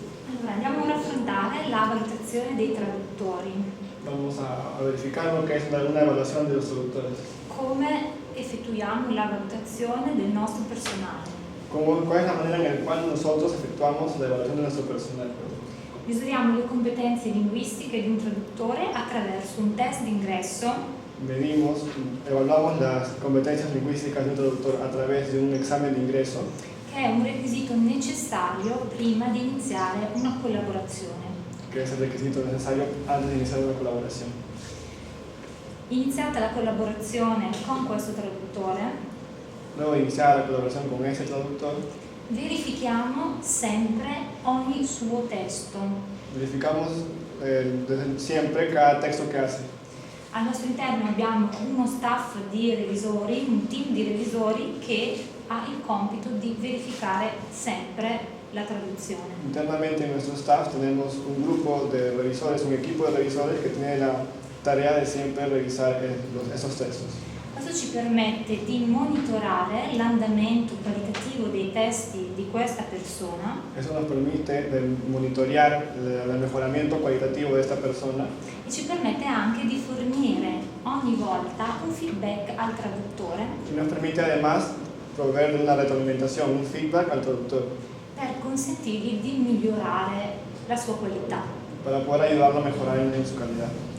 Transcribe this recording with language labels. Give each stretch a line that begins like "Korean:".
Italian: Allora, andiamo ora a affrontare la valutazione dei traduttori.
Spanish: Vamos a verificar lo que es una evaluación de los traductores.
Italian: Come effettuiamo la valutazione del nostro personale?
Spanish: ¿Cuál es la manera en la cual nosotros efectuamos la evaluación de nuestro personal?
Italian: Misuriamo le competenze linguistiche di un traduttore attraverso un test d'ingresso.
Spanish: Evaluamos las competencias lingüísticas de un traductor a través de un examen de ingreso,
Italian: che è un requisito necessario prima di iniziare una collaborazione.
Spanish: que es el requisito necesario antes de iniciar una colaboración.
Italian: Iniziata la collaborazione con questo traduttore,
Spanish: Luego de iniciar la colaboración con ese traductor,
Italian: verifichiamo sempre ogni suo testo.
Spanish: verificamos desde siempre cada texto que hace.
Italian: Al nostro interno abbiamo uno staff di revisori, un team di revisori che ha il compito di verificare sempre la traduzione.
Spanish: Internamente en nuestro staff tenemos un grupo de revisores, un equipo de revisores que tiene la tarea de siempre revisar esos textos.
Italian: Questo ci permette di monitorare l'andamento qualitativo dei testi di questa persona
Spanish: Eso nos permite monitorear el mejoramiento cualitativo de esta persona
Italian: e ci permette anche di fornire ogni volta un feedback al traduttore
Spanish: y nos permite además proveer de una retroalimentación, un feedback al traductor
Italian: per consentirgli di migliorare la sua qualità.
Spanish: para poder ayudarlo a mejorar en su calidad.